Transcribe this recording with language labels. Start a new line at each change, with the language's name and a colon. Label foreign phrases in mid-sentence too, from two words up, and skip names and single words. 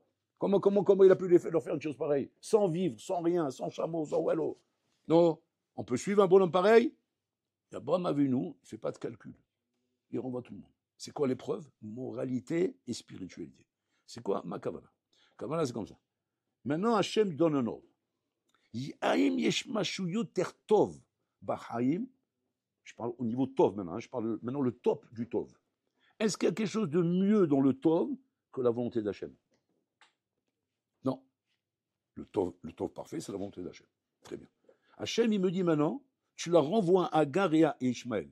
French: Comment il a pu leur faire une chose pareille? Sans vivre, sans rien, sans chameau, sans wello. Non, on peut suivre un bonhomme pareil. Et Abraham Avinu, il ne fait pas de calcul. Il renvoie tout le monde. C'est quoi l'épreuve? Moralité et spiritualité. C'est quoi ma kavala? Kavala, c'est comme ça. Maintenant, Hachem donne un ordre.
Hebrew: האם יש משהו יותר טוב בחיים.
French: Je parle au niveau tov maintenant. Je parle maintenant le top du tov. Est-ce qu'il y a quelque chose de mieux dans le tov que la volonté d'Hachem? Non. Le tov parfait, c'est la volonté d'Hachem. Très bien. Hachem, il me dit maintenant, tu la renvoies à Agar et à Ishmaël.